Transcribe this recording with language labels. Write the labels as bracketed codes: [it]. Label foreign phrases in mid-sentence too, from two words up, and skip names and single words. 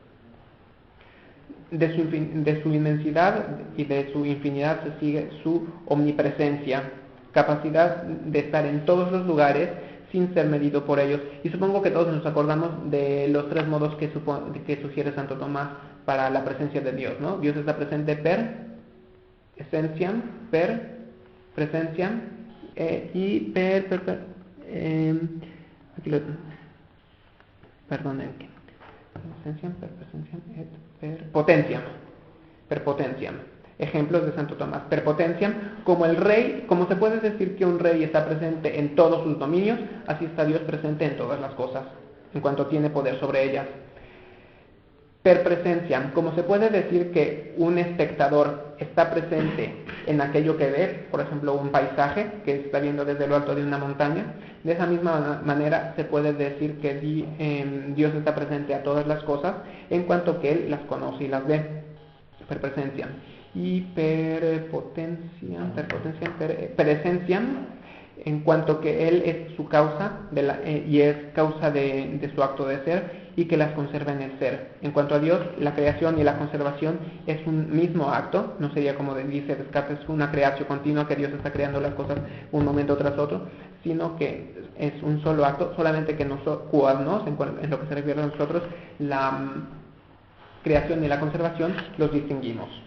[es] De su inmensidad y de su infinidad se sigue su omnipresencia, capacidad de estar en todos los lugares sin ser medido por ellos. Y supongo que todos nos acordamos de los tres modos que sugiere Santo Tomás para la presencia de Dios, ¿no? Dios está presente [la] per essentiam, per presenciam [es] y [la] per potentiam. [es] Ejemplos de Santo Tomás. [la] Per potentiam, [es] como el rey, como se puede decir que un rey está presente en todos sus dominios, así está Dios presente en todas las cosas, en cuanto tiene poder sobre ellas. [la] Per presentiam, [es] como se puede decir que un espectador está presente en aquello que ve, por ejemplo un paisaje que está viendo desde lo alto de una montaña, de esa misma manera se puede decir que Dios está presente a todas las cosas en cuanto que Él las conoce y las ve. [la] Per presentiam. Y per essentiam, [es] en cuanto que Él es su causa y es causa de su acto de ser, y que las conserva en el ser. En cuanto a Dios, la creación y la conservación es un mismo acto, no sería como dice Descartes, una creación continua, que Dios está creando las cosas un momento tras otro, sino que es un solo acto, solamente que nosotros, en lo que se refiere a nosotros, la creación y la conservación los distinguimos.